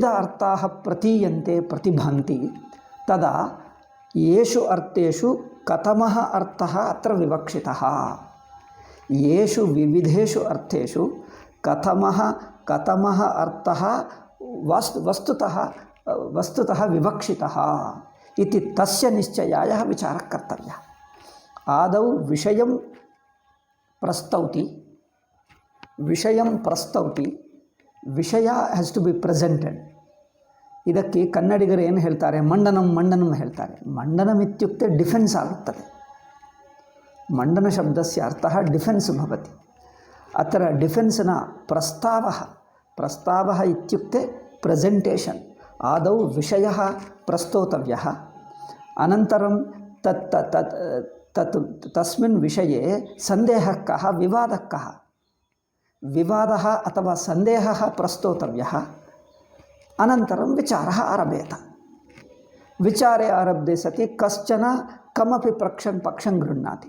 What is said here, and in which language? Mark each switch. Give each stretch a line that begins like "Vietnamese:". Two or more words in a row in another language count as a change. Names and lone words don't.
Sanskrit: अर्थाः प्रतीयन्ते, प्रतिभान्ति, तदा येषु अर्थेषु कथमः अर्थः अत्र विवक्षितः, येषु विविधेषु अर्थेषु कथमः अर्थः वस्तुतः विवक्षितः इति तस्य निश्चयाय विचारः कर्तव्यः। आदौ विषयं प्रस्तौति,
English: ವಿಷಯ has to be presented.
Kannada: ಇದಕ್ಕೆ ಕನ್ನಡಿಗರು ಏನು ಹೇಳ್ತಾರೆ? ಮಂಡನಂ ಹೇಳ್ತಾರೆ.
Sanskrit: ಮಂಡನಂ ಇತ್ಯುಕ್ತೆ ಡಿಫೆನ್ಸ್ ಆಗುತ್ತದೆ. ಮಂಡನ ಶಬ್ದಸ್ಯ ಅರ್ಥಃ ಡಿಫೆನ್ಸ್ ಭವತಿ. ಅತ್ರ ಡಿಫೆನ್ಸ್ನ ಪ್ರಸ್ತಾವः ಇತ್ಯುಕ್ತೆ ಪ್ರೆಸೆಂಟೇಷನ್. ಆದೌ ವಿಷಯः ಪ್ರಸ್ತೋತವ್ಯः, ಅನಂತರಂ ತಸ್ಮಿನ್ ವಿಷಯೇ ಸಂದೇಹಃ ಕಃ, ವಿವಾದಃ ಕಃ. विवादः अथवा सन्देहः प्रस्तोतव्यः, अनन्तरं विचारः आरभेत. विचारे आरब्धे सति कश्चन कमपि पक्षं गृह्णाति.